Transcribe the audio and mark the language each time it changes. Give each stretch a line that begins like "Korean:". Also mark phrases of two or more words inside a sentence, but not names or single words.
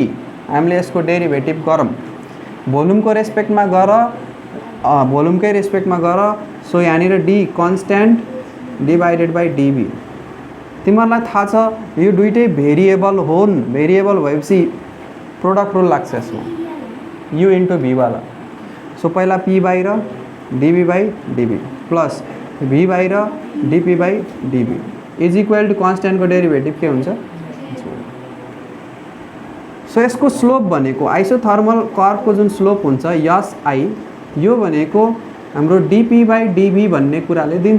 Nepali: हामीले यसको डेरिभेटिभ गरौँ भोल्युमको रेस्पेक्टमा गर भोल्युमकै रेस्पेक्टमा गर।
English: so यहाँनिर d constant divided by dV।
Nepali: तिमीहरूलाई थाहा छ यो दुइटै भेरिएबल हुन्। भेरिएबल भएपछि
English: product rule
Nepali: लाग्छ यसमा
English: u into v
Nepali: वाला। सो पहिला पी बाहिर
English: dV by dV plus V
Nepali: बाहिर
English: dP by dV is equal to
Nepali: कन्स्टेन्टको डेरिभेटिभ के हुन्छ। सो यसको स्लोप भनेको आइसोथर्मल कर्वको जुन स्लोप हुन्छ यस आई यो भनेको हाम्रो
English: dP by dV
Nepali: भन्ने कुराले दिन्छ।